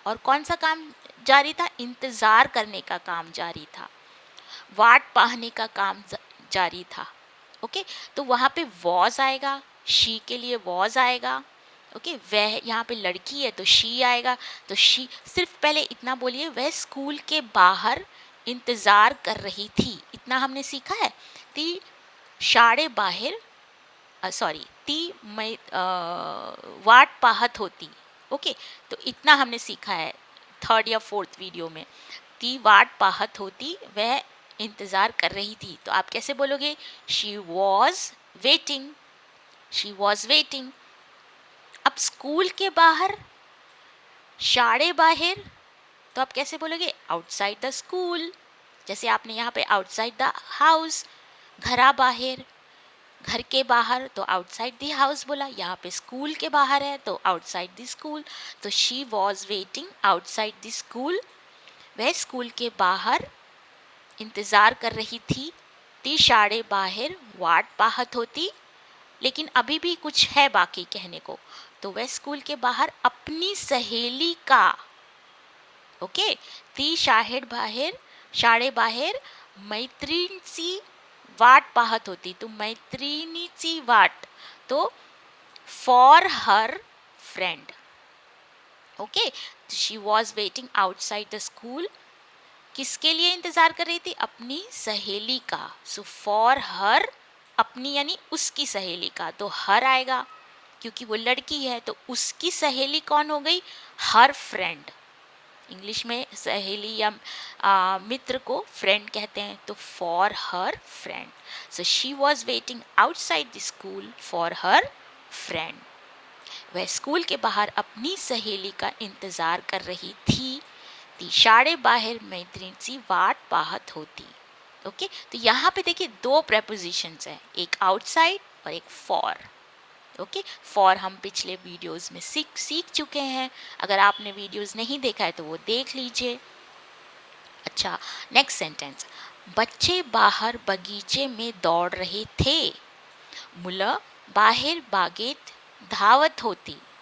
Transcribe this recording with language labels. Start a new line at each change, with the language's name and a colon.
Hindi: और कौन सा काम जारी था? इंतज़ार करने का काम जारी था,
Marathi: वाट पाहने
Hindi: का काम जारी था। ओके, तो वहाँ पे वॉज आएगा, शी के लिए वॉज आएगा। ओके, वह यहाँ पे लड़की है तो शी आएगा। तो शी, सिर्फ पहले इतना बोलिए, वह स्कूल के बाहर इंतज़ार कर रही थी, इतना हमने सीखा है।
Marathi: ती शाळे बाहेर, सॉरी, ती मैं वाट पाहत होती।
Hindi: ओके, तो इतना हमने सीखा है थर्ड या फोर्थ वीडियो में।
Marathi: ती वाट पाहत होती,
Hindi: वह इंतज़ार कर रही थी। तो आप कैसे बोलोगे?
English: She was waiting, she was waiting.
Hindi: अब स्कूल के बाहर,
Marathi: शाळे बाहर,
Hindi: तो आप कैसे बोलोगे?
English: Outside the school.
Hindi: जैसे आपने यहाँ पे आउटसाइड द हाउस,
Marathi: घरा बाहर,
Hindi: घर के बाहर, तो
English: outside the house
Hindi: बोला। यहाँ पे स्कूल के बाहर है तो
English: Outside the school.
Hindi: तो
English: she was waiting outside the school,
Hindi: वह स्कूल के बाहर इंतज़ार कर रही थी।
Marathi: ती शाळे बाहर वाट पाहत होती।
Hindi: लेकिन अभी भी कुछ है बाकी कहने को। तो वह स्कूल के बाहर अपनी सहेली का, ओके,
Marathi: ती शाळे बाहेर मैत्रिणीची वाट पाहत होती। तो मैत्रिणीची वाट, तो
English: For her friend.
Hindi: Okay,
English: she was waiting outside the school,
Hindi: किसके लिए इंतज़ार कर रही थी? अपनी सहेली का। सो
English: for her,
Hindi: अपनी यानी उसकी सहेली का, तो हर आएगा क्योंकि वो लड़की है। तो उसकी सहेली कौन हो गई?
English: Her friend.
Hindi: इंग्लिश में सहेली या मित्र को फ्रेंड कहते हैं।
English: तो for her friend, so she was waiting outside the school for her friend.
Hindi: वह स्कूल के बाहर अपनी सहेली का इंतज़ार कर रही थी।
Marathi: ती शाळे बाहेर मैत्रिणीची वाट पाहत होती।
Hindi: ओके, तो यहाँ पे देखिए दो प्रेपोजिशंस हैं, एक आउटसाइड और एक फॉर। ओके फॉर हम पिछले वीडियोस में सीख चुके हैं, अगर आपने वीडियोस नहीं देखा है तो वो देख लीजिए। अच्छा, नेक्स्ट सेंटेंस, बच्चे बाहर बगीचे में दौड़ रहे थे,
Marathi: मुलं बाहेर बागेत धावत होती।